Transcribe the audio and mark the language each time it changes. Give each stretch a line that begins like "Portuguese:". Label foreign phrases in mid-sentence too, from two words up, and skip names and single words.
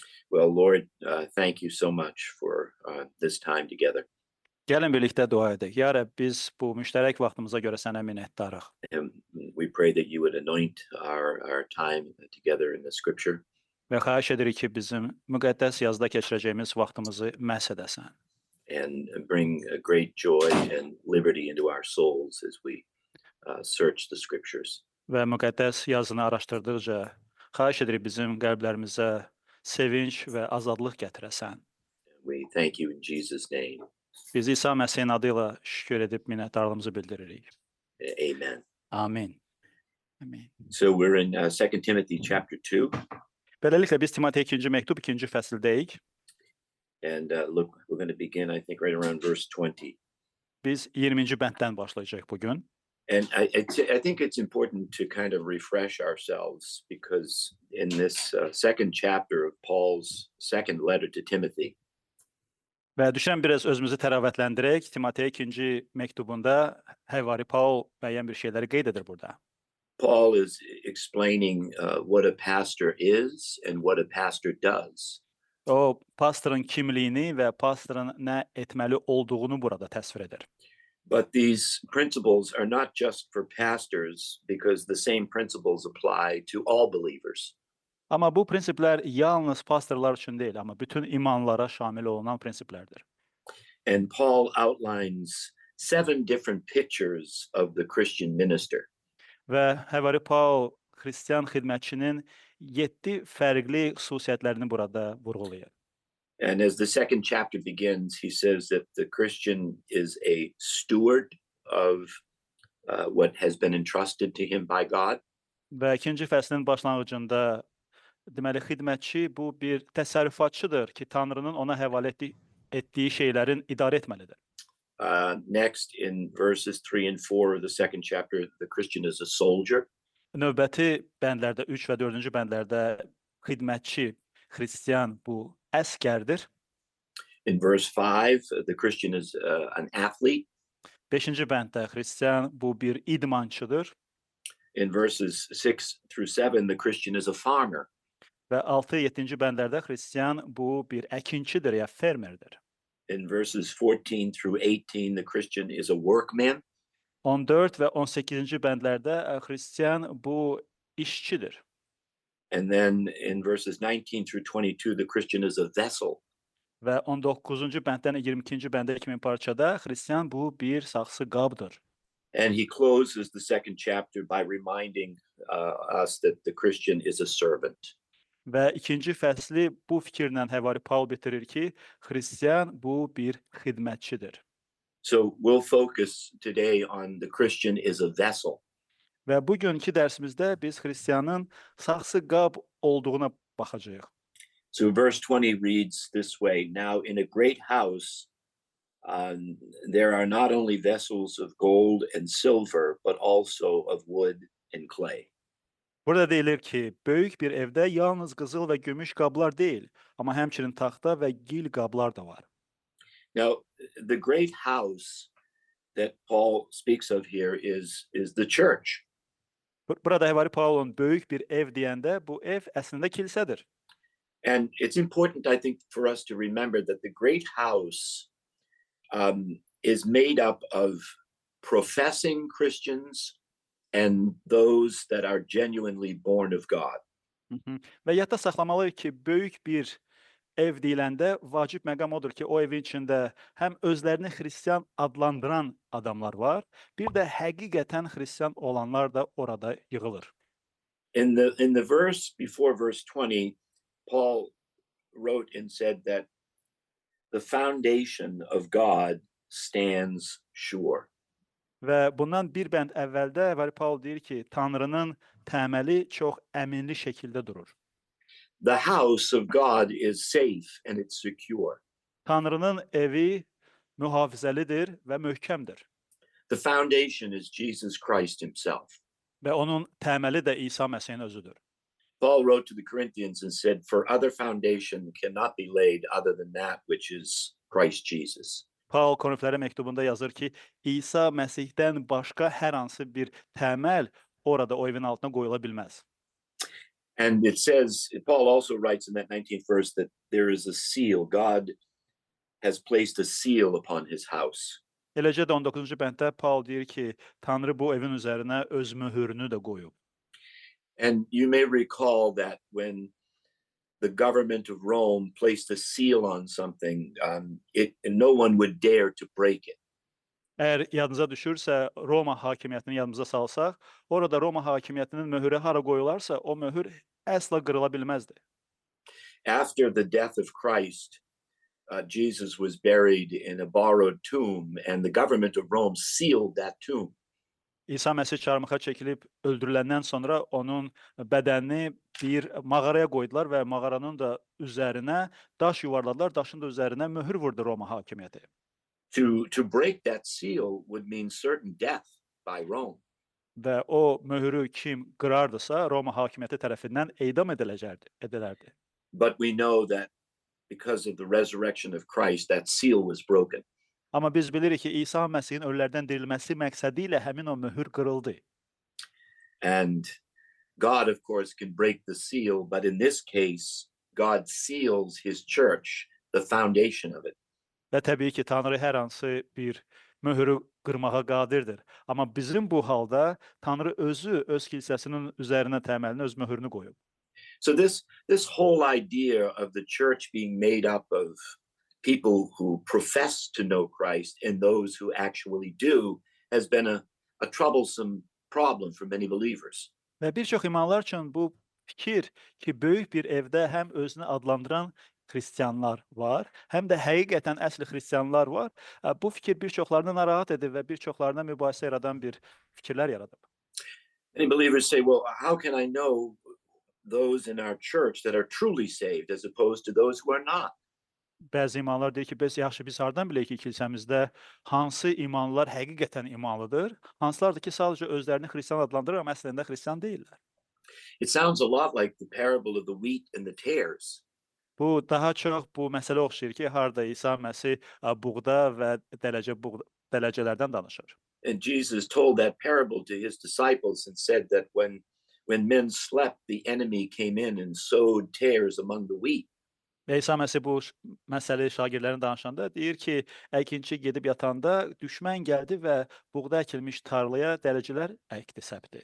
English: Well, Lord, thank you so much for this time together.
Azerbaijani: Gəlin birlikdə dua edək. Ya Rəbb, biz bu müştərək vaxtımıza görə sənə minnətdarıq.
English: And we pray that you would anoint our time together in the scripture.
Azerbaijani: Və xahiş edirik ki, bizim müqəddəs yazıda keçirəcəyimiz vaxtımızı məhs edəsən.
English: And bring a great joy and liberty into our souls as we search the scriptures.
Azerbaijani: Və müqəddəs yazını araşdırdıqca xahiş edirik bizim qəlblərimizə sevinç və azadlıq gətirəsən.
English: We thank you in Jesus' name.
Azerbaijani: Biz İsa Məsihin adı ilə şükür edib minnətdarlığımızı bildiririk.
English: Amen.
Azerbaijani: Amin. Amin.
English: So we're in 2 Timothy chapter 2.
Azerbaijani: Beləliklə biz Timotey 2-ci məktub 2-ci fəsildəyik.
English: And look, we're going to begin, I think, right around verse 20.
Azerbaijani: Biz 20-ci bənddən başlayacağıq bugün.
English: And I think it's important to kind of refresh ourselves because in this second chapter of Paul's second letter to Timothy,
Azerbaijani: Və düşən biraz özümüzü təravətləndirək. Timotey 2-ci məktubunda Həvari Paul müəyyən bir şeyləri qeyd edir burada.
English: Paul is explaining what a pastor is and what a pastor does.
Azerbaijani: O, pastorun kimliyini və pastorun nə etməli olduğunu burada təsvir edir.
English: But these principles are not just for pastors because the same principles apply to all believers.
Azerbaijani: Amma bu prinsiplər yalnız pastorlar üçün deyil, amma bütün imanlara şamil olunan prinsiplərdir.
English: And Paul outlines 7 different pictures of the Christian minister.
Azerbaijani: Və Həvari Paul Xristian xidmətçinin 7 fərqli xüsusiyyətlərini burada vurğulayır.
English: And as the second chapter begins, he says that the Christian is a steward of what has been entrusted to him by God.
Azerbaijani: Və ikinci fəslin başlanğıcında deməli xidmətçi bu bir təsərrüfatçıdır ki, Tanrının ona həvalə etdiyi şeylərin idarə etməlidir.
English: Next, in verses 3 and 4 of the second chapter, the Christian is a soldier.
Azerbaijani: Növbəti bəndlərdə 3 və 4-cü bəndlərdə xidmətçi, xristian bu əskərdir.
English: In verse 5, the Christian is an athlete.
Azerbaijani: 5-ci bənddə xristian bu bir idmançıdır.
English: In verses 6 through 7, the Christian is a farmer.
Azerbaijani: Və 6-7-ci bəndlərdə xristian bu bir əkinçidir ya fermerdir.
English: In verses 14 through 18, the Christian is a workman.
Azerbaijani: 14 və 18-ci bəndlərdə xristian bu işçidir.
English: And then in verses 19 through 22, the Christian is a vessel.
Azerbaijani: Və 19-cu bənddən 22-ci bəndə kimi parçada xristian bu bir saxsı qabdır.
English: And he closes the second chapter by reminding us that the Christian is a servant.
Azerbaijani: Və ikinci fəsli bu fikirlə Həvari Paul bitirir ki, xristian bu bir xidmətçidir.
English: So we'll focus today on the Christian is a vessel.
Azerbaijani: Və bugünkü dərsimizdə biz xristianın saxsı qab olduğuna baxacağıq.
English: So verse 20 reads this way: Now in a great house there are not only vessels of gold and silver, but also of wood and clay.
Azerbaijani: Burada deyilir ki, böyük bir evdə yalnız qızıl və gümüş qablar deyil, amma həmçinin taxta və gil qablar da var.
English: Now, the great house that Paul speaks of here is the church.
Azerbaijani: Burada Həvari Paulun böyük bir ev deyəndə bu ev əslində kilsədir.
English: And it's important, I think, for us to remember that the great house is made up of professing Christians and those that are genuinely born of God.
Azerbaijani: Və yadda saxlamalıyıq ki, böyük bir ev deyiləndə vacib məqam odur ki, o evin içində həm özlərini xristian adlandıran adamlar var, bir də həqiqətən xristian olanlar da orada yığılır.
English: In the verse before verse 20, Paul wrote and said that the foundation of God stands sure.
Azerbaijani: Və bundan bir bənd əvvəldə Həvari Paul deyir ki, Tanrının təməli çox əminli şəkildə durur.
English: The house of God is safe and it's secure.
Azerbaijani: Tanrının evi mühafizəlidir və möhkəmdir.
English: The foundation is Jesus Christ himself.
Azerbaijani: Və onun təməli də İsa Məsihin özüdür.
English: Paul wrote to the Corinthians and said, "For other foundation cannot be laid other than that which is Christ Jesus."
Azerbaijani: Paul Korinflərə məktubunda yazır ki, İsa Məsihdən başqa hər hansı bir təməl orada o evin altına qoyula bilməz.
English: And it says, Paul also writes in that 19th verse that there is a seal. God has placed a seal upon his house.
Azerbaijani: Eləcə də 19-cu bənddə Paul deyir ki, Tanrı bu evin üzərinə öz möhürünü də qoyub.
English: And you may recall that when the government of Rome placed a seal on something, no one would dare to break it.
Azerbaijani: Əgər yadınıza düşürsə, Roma hakimiyyətini yadımıza salsaq, orada Roma hakimiyyətinin möhürü hara qoyularsa, o möhür əsla qırıla bilməzdi.
English: After the death of Christ, Jesus was buried in a borrowed tomb, and the government of Rome sealed that tomb.
Azerbaijani: İsa Məsih çarmıxa çəkilib öldürüləndən sonra onun bədənini bir mağaraya qoydular və mağaranın da üzərinə daş yuvarladılar, daşın da üzərinə möhür vurdu Roma hakimiyyəti.
English: To break that seal would mean certain death by Rome.
Azerbaijani: Və o möhürü kim qırardısa, Roma hakimiyyəti tərəfindən edam edilərdi.
English: But we know that because of the resurrection of Christ, that seal was broken.
Azerbaijani: Amma biz bilirik ki, İsa Məsihin ölülərdən dirilməsi məqsədi ilə həmin o möhür qırıldı.
English: And God, of course, can break the seal, but in this case, God seals his church, the foundation of it.
Azerbaijani: Və təbii ki, Tanrı hər hansı bir möhürü qırmağa qadirdir. Amma bizim bu halda Tanrı özü öz kilsəsinin üzərinə təməlini, öz möhürünü qoyub.
English: So this whole idea of the church being made up of people who profess to know Christ and those who actually do has been a troublesome problem for many believers.
Azerbaijani: Və bir çox imanlar üçün bu fikir ki, böyük bir evdə həm özünü adlandıran xristianlar var, həm də həqiqətən əsl xristianlar var. Bu fikir bir çoxlarını narahat edib və bir çoxlarına mübahisə yaradan bir fikirlər yaradıb.
English: Many believers say, well, how can I know those in our church that are truly saved as opposed to those who are not?
Azerbaijani: Bəzi imanlar deyir ki, biz hardan bilək ki, kilsəmizdə hansı imanlılar həqiqətən imanlıdır, hansılardır ki, sadəcə özlərini xristian adlandırır, amma əslində xristian deyillər.
English: It sounds a lot like the parable of the wheat and the tares.
Azerbaijani: Bu daha çox bu məsələ oxşayır ki, harda İsa Məsih buğda və dələcələrdən danışır.
English: And Jesus told that parable to his disciples and said that when men slept, the enemy came in and sowed tares among the wheat.
Azerbaijani: Və İsa Məsih bu məsələ şagirdlərinə danışanda deyir ki, əkinçi gedib yatanda düşmən gəldi və buğda əkilmiş tarlaya dələcələr əkdi, səpdi.